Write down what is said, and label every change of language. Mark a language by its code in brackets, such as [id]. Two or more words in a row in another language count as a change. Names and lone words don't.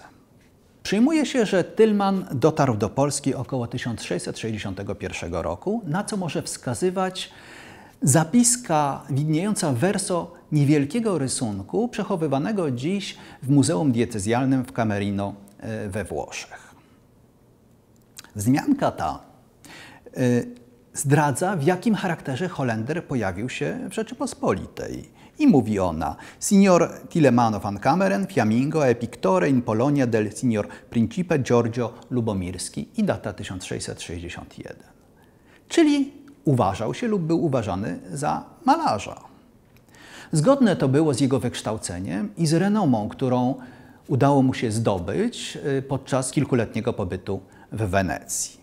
[pl] Przyjmuje się, że Tillman dotarł do Polski około 1661 roku, na co może wskazywać zapiska widniejąca verso niewielkiego rysunku przechowywanego dziś w Muzeum Diecezjalnym w Camerino we Włoszech. Wzmianka ta zdradza, w jakim charakterze Holender pojawił się w Rzeczypospolitej. I mówi ona: [it] Signor Tillemano van Kameren, Fiammingo e pictore in Polonia del signor Principe Giorgio Lubomirski i data 1661. [pl] Czyli uważał się lub był uważany za malarza. Zgodne to było z jego wykształceniem i z renomą, którą udało mu się zdobyć podczas kilkuletniego pobytu w Wenecji.